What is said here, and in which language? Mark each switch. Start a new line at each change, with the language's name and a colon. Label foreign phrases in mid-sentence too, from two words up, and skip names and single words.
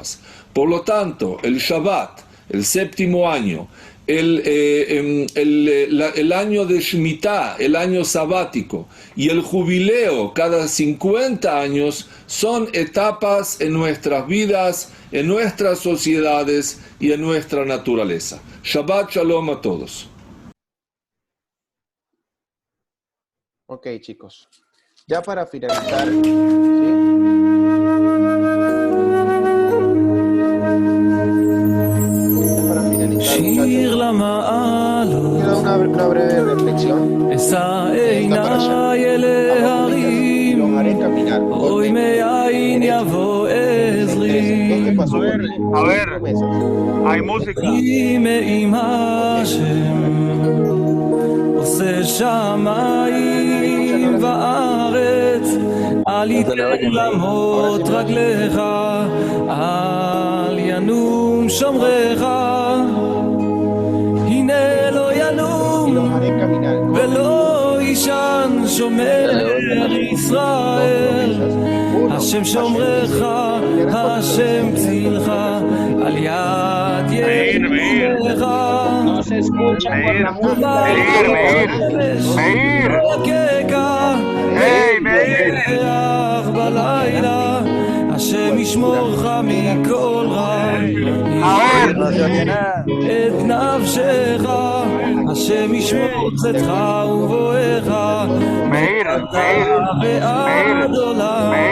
Spanish: Por lo tanto, el Shabbat, el séptimo año, el año de Shemitah, el año sabático, y el jubileo cada 50 años son etapas en nuestras vidas, en nuestras sociedades y en nuestra naturaleza.
Hebrew: שבת שלום
Spanish: a todos. Ok, chicos. Ya para finalizar, ¿sí?
Hebrew: שיר למעלות,
Spanish: una breve reflexión.
Hebrew: אשא עיניי אל ההרים, אוי מאין יבוא עזרי,
Spanish: A ver, hay música.
Hebrew: כי מעם השם עושה שמיים וארץ, אל ייתן למות רגליך, אל ינום שומרך, הנה לא ינום ולא יישן שומר ישראל, השם שומרך, השם צילך, על יד ימינך.
Spanish: No se escucha por la música. Meir. Hey, Meir.
Hebrew: בלילה, השם ישמורך מכל רע, את נפשך, השם ישמור צאתך ובואך, ועד עולם.